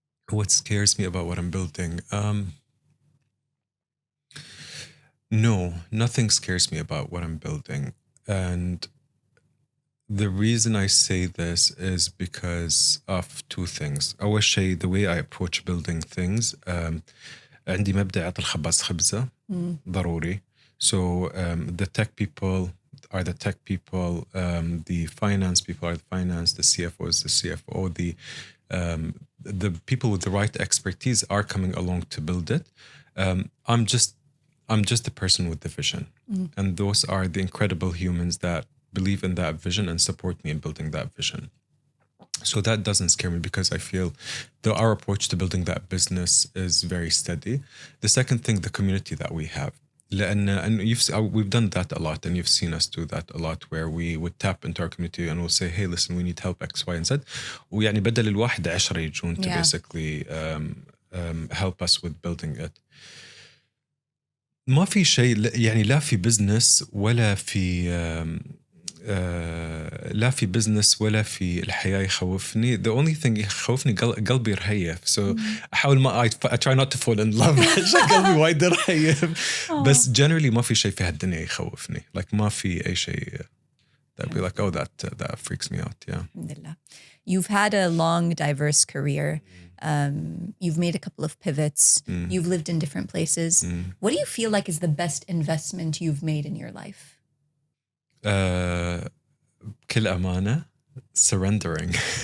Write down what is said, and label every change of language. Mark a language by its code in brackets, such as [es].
[en] What scares me about what I'm building? No, nothing scares me about what I'm building. And the reason I say this is because of two things. [ar] أول شيء, [en] the way I approach building things. [ar] عندي مبدأ عطل الخباز خبزة ضروري. [en] So the tech people are the tech people, the finance people are the finance, the CFO is the CFO, the people with the right expertise are coming along to build it. I'm just the person with the vision. And those are the incredible humans that believe in that vision and support me in building that vision. So that doesn't scare me because I feel our approach to building that business is very steady. The second thing, the community that we have. And we've done that a lot, and you've seen us do that a lot, where we would tap into our community and we'll say, hey, listen, we need help X, Y, and Z. [ar] ويعني بدل الواحد 10 يجون [en] to basically help us with building it. [ar] ما في شيء يعني لا في business ولا في لا في business ولا في الحياة يخوفني. [en] The only thing [ar] يخوفني قلبي رهيف. [en] So [ar] أحاول ما [en] I try not to fall in love. [ar] عشان قلبي وايد رهيف. بس generally ما في شيء في هالدنيا يخوفني. [en] Like [ar] ما في أي شيء [en] that be like, oh, that freaks me out. Yeah. [ar] Alhamdulillah. [en] You've had a long, diverse career. You've made a couple of pivots. You've lived in different places. What do you feel like is the best investment you've made in your life? [ar] بكل أمانة, [en] surrendering.